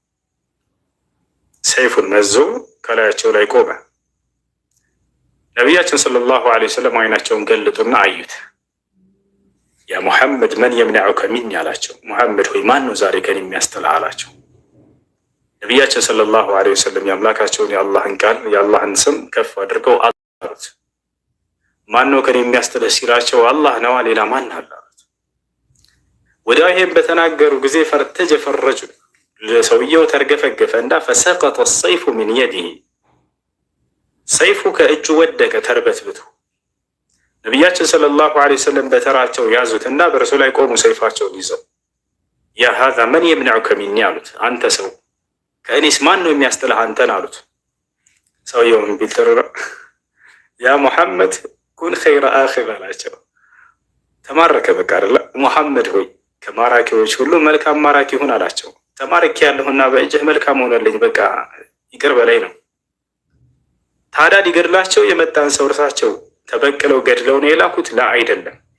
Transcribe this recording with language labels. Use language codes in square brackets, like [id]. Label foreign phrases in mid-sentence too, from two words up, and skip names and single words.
[am] ሰይፉን መዞ ከላያቸው ላይ ቆመ ነብያችን [ar] صلى الله عليه وسلم [am] አይናቸውን ገልጡና አዩት ያ ሙሐመድ ማን [ar] يمنعك مني [am] አላቸው ሙሐመድ ሆይ ማን ነው ዛሬ ከኔ የሚያስጠላ አላቸው ነብያችን [ar] صلى الله عليه وسلم [am] ያምላካቸውን የአላህን ቃል የአላህን ስም ከፍ አድርገው አሉት ማን ነው ከኔ የሚያስጠላ ሲላቸው አላህ ነው ሌላ ማን አለ ወዲያው ይሄን በተናገሩ ጊዜ ፈርተጀ ፈረጁ ለሰውየው ተርገፈገፈ እንዳ [ar] فسقط السيف من يده [am] ሰይፉ ከእጁ ወደቀ ተርበትብቶ ነብያችን [ar] صلى الله عليه وسلم [am] በተራቸው ያዙትና በረሱ ላይ ቆሙ ሰይፋቸውን ይዘው [ar] يا هذا من يمنعك مني [am] አሉት አንተ ሰው ከእኔስ ማን ነው የሚያስጥልህ አንተን አሉት ሰውየውን ቢልተራ ያ ሙሐመድ [ar] كن خير آخر [am] አላቸው ተማረከ በቃ አይደለ ሙሐመድ ሆይ ከማራኪዎች ሁሉ መልካም ማራኪ ሁን አላቸው ተማረክ ያለሁና በእጅህ መልካም ሆነልኝ በቃ ይቅር በላይ ነው ታዲያ ሊገድላቸው የመጣን ሰው እርሳቸው ተበቅለው ገድለው ነው የላኩት ላ አይደለም